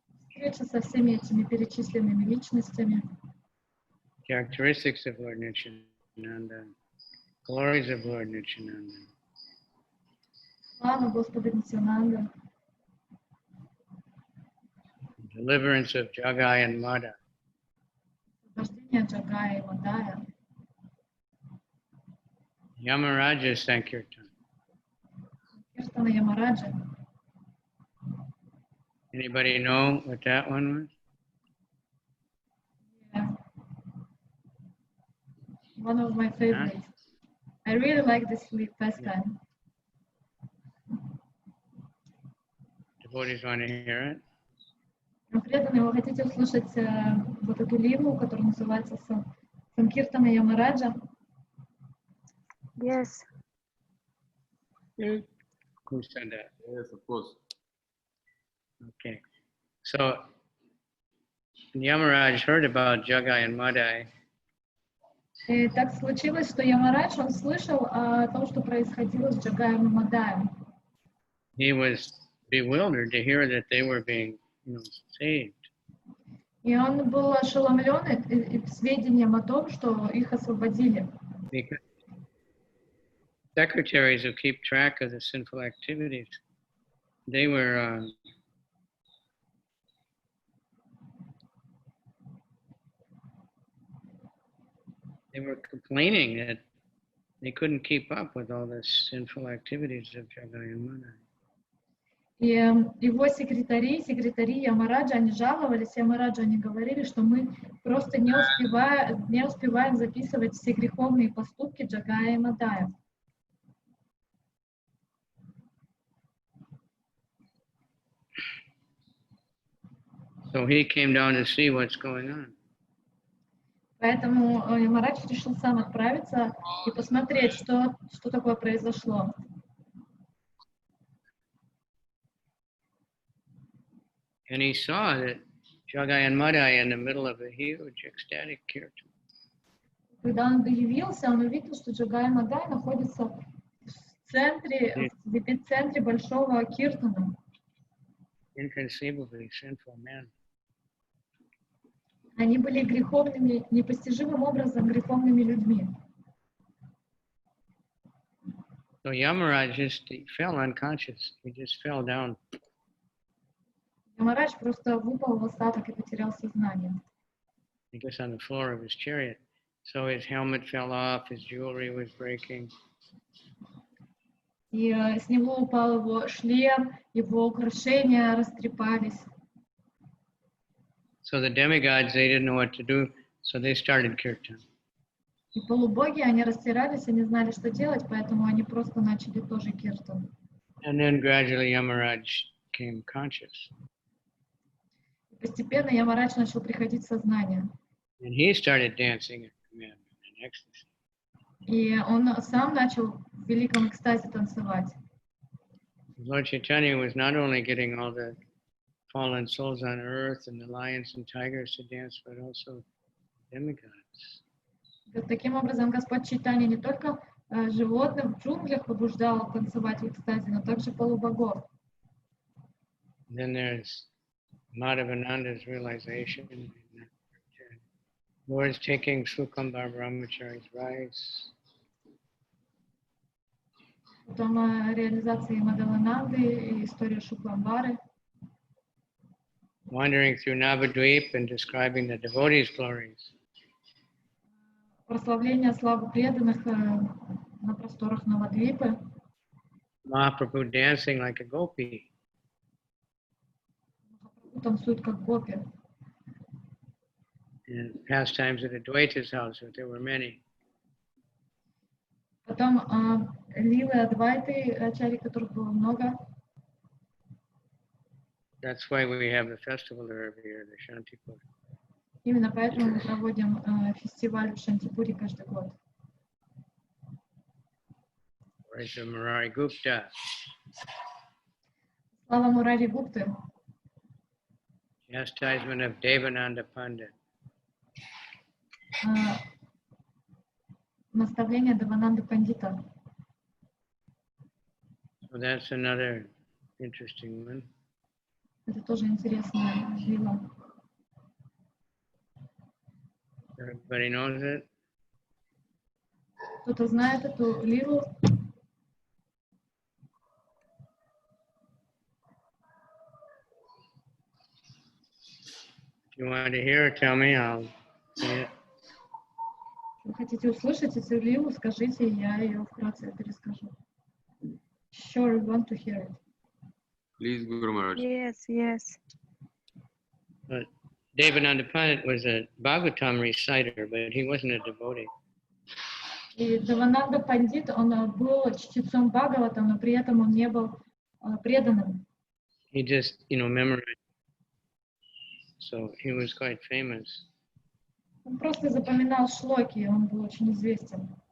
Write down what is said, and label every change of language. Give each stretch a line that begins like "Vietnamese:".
Russian: Встреча со всеми этими перечисленными личностями,
English: characteristics of Lord Nityananda, glories of Lord Nityananda,
Russian: слава Господа Нитянанда,
English: deliverance of Jagai and Mada,
Russian: освобождение Джагая и Мадая,
English: Yamaraja Sankirtan.
Russian: Киртана Ямараджа.
English: Anybody know what that one was? Yeah. One of my favorites. I really like this pastime. Devotees want to hear it?
Russian: Преданные, вы хотите услышать вот эту лилу, которая называется Санкиртана Ямараджа?
English: Yes. Who said that? Yes, of course. Okay. So Yamaraj heard about Jagai and Madai.
Russian: И так случилось, что Ямарадж, он слышал о том, что происходило с Джагаем и Мадаем.
English: He was bewildered to hear that they were being, saved.
Russian: И он был ошеломлен сведением о том, что их освободили.
English: Because secretaries who keep track of the sinful activities, they were complaining that they couldn't keep up with all the sinful activities of Jagai and Madai.
Russian: И его секретари Ямараджа, они жаловались Ямараджу, они говорили, что мы просто не успеваем записывать все греховные поступки Джагая и Мадая.
English: So he came down to see what's going on.
Russian: Поэтому Ямарадж решил сам отправиться и посмотреть, что такое произошло.
English: And he saw that Jagai and Madai in the middle of a huge ecstatic kirtan.
Russian: Когда он явился, он увидел, что Джагай и Мадай находятся в эпицентре большого киртана.
English: Inconceivably sinful men.
Russian: Они были греховными, непостижимым образом греховными людьми.
English: So Yamaraj he fell unconscious. He just fell down.
Russian: Ямарадж просто выпал в осадок и потерял сознание.
English: I guess on the floor of his chariot. So his helmet fell off, his jewelry was breaking.
Russian: И с него упал его шлем, его украшения растрепались.
English: So the demigods, they didn't know what to do, so they started kirtan.
Russian: И полубоги, они растерялись, они знали, что делать, поэтому они просто начали тоже киртан.
English: And then gradually Yamaraj came conscious.
Russian: И постепенно Ямарадж начал приходить в сознание.
English: And he started dancing in commandment and ecstasy.
Russian: И он сам начал в великом экстазе танцевать.
English: Lord Chaitanya was not only getting all the fallen souls on earth and the lions and tigers to dance, but also demigods.
Russian: Таким образом, Господь Чайтанья не только животных в джунглях побуждал танцевать в экстазе, но также полубогов.
English: Then there's Madhavananda's realization. Lord's taking Sukambar Brahmachari's rice.
Russian: Потом реализация Мадхья-лилы и история Шукламбары.
English: Wandering through Navadvip and describing the devotees' glories.
Russian: Прославление славы преданных на просторах Навадвипы.
English: Mahaprabhu dancing like a gopi.
Russian: Танцуют как гопи.
English: And pastimes at Advaita's house, but there were many.
Russian: Потом лилы Адвайты, ачари, которых было много.
English: That's why we have the festival every year, the Shantipur.
Russian: Именно поэтому мы проводим фестиваль в Шантипуре каждый год.
English: Raja Murari Gupta.
Russian: Слава Мурари Гупты.
English: Chastisement of Devananda Pandit.
Russian: Наставление Девананды Пандита.
English: So that's another interesting one.
Russian: Это тоже интересная лила.
English: Everybody knows it.
Russian: Кто-то знает эту лилу?
English: If you want to hear it, tell me, I'll say it.
Russian: Вы хотите услышать эту лилу, скажите, я ее вкратце перескажу.
English: Sure, you want to hear it. Please, Guru Maharaj. Yes, yes. But Devananda Pandit was a Bhagavatam reciter, but he wasn't a devotee.
Russian: И Девананда Пандит, он был чтецом Бхагаватам, но при этом он не был преданным.
English: He just, memorized. So he was quite famous.
Russian: Он просто запоминал шлоки, он был очень известен.